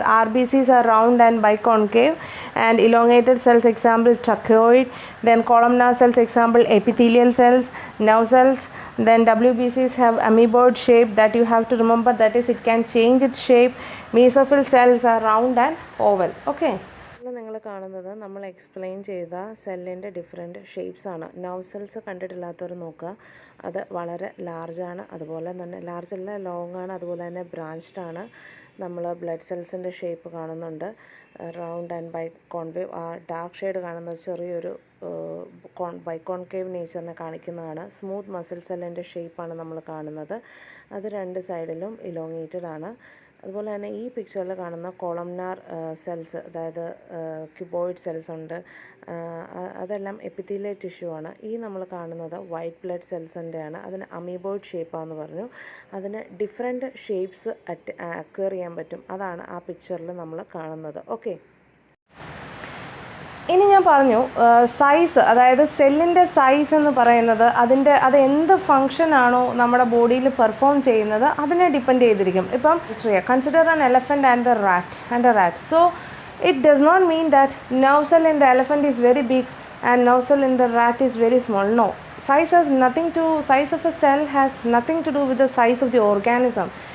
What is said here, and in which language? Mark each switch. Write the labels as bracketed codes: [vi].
[en] RBCs are round and biconcave, and elongated cells example tracheoid. Then columnar cells example epithelial cells, nerve cells. Then WBCs have amoeboid shape, that you have to remember. That is, it can change its shape. Mesophyll cells are round and oval. [ml] Okay, നിങ്ങൾ കാണുന്നത് നമ്മൾ explain ചെയ്ത സെല്ലിൻ്റെ different shapes ആണ്. Nerve cells കണ്ടിട്ടില്ലാത്തവർ നോക്കുക. അത് വളരെ ലാർജാണ്, അതുപോലെ തന്നെ ലാർജല്ല, ലോങ് ആണ്, അതുപോലെ തന്നെ ബ്രാഞ്ച്ഡ് ആണ്. നമ്മൾ ബ്ലഡ് സെൽസിൻ്റെ ഷേപ്പ് കാണുന്നുണ്ട്, റൗണ്ട് ആൻഡ് ബൈകോൺവേവ്. ആ ഡാർക്ക് ഷെയ്ഡ് കാണുന്ന ചെറിയൊരു ബൈകോൺകേവ് നേച്ചറിനെ കാണിക്കുന്നതാണ്. സ്മൂത്ത് മസിൽ സെല്ലിൻ്റെ ഷേപ്പാണ് നമ്മൾ കാണുന്നത്. അത് രണ്ട് സൈഡിലും ഇലോങ്ങേറ്റഡ് ആണ്. അതുപോലെ തന്നെ ഈ പിക്ചറിൽ കാണുന്ന കോളംനാർ സെൽസ്, അതായത് ക്യൂബോയിഡ് സെൽസ് ഉണ്ട്, അതെല്ലാം എപ്പിത്തീലിയൽ ടിഷ്യൂ ആണ്. ഈ നമ്മൾ കാണുന്നത് വൈറ്റ് ബ്ലഡ് സെൽസിൻ്റെയാണ്. അതിന് അമീബോയിഡ് ഷേപ്പാണെന്ന് പറഞ്ഞു. അതിന് ഡിഫറെൻറ്റ് ഷേപ്സ് അക്വയർ ചെയ്യാൻ പറ്റും. അതാണ് ആ പിക്ചറിൽ നമ്മൾ കാണുന്നത്. ഓക്കെ, ഇനി ഞാൻ പറഞ്ഞു സൈസ്, അതായത് സെല്ലിൻ്റെ സൈസ് എന്ന് പറയുന്നത് അത് എന്ത് ഫങ്ഷനാണോ നമ്മുടെ ബോഡിയിൽ പെർഫോം ചെയ്യുന്നത് അതിനെ ഡിപ്പെൻഡ് ചെയ്തിരിക്കും. [en] ഇപ്പം consider an elephant and a rat. So it does not mean that nerve cell in the elephant is very big and nerve cell in the rat is very small. No, size of a cell has nothing to do with the size of the organism.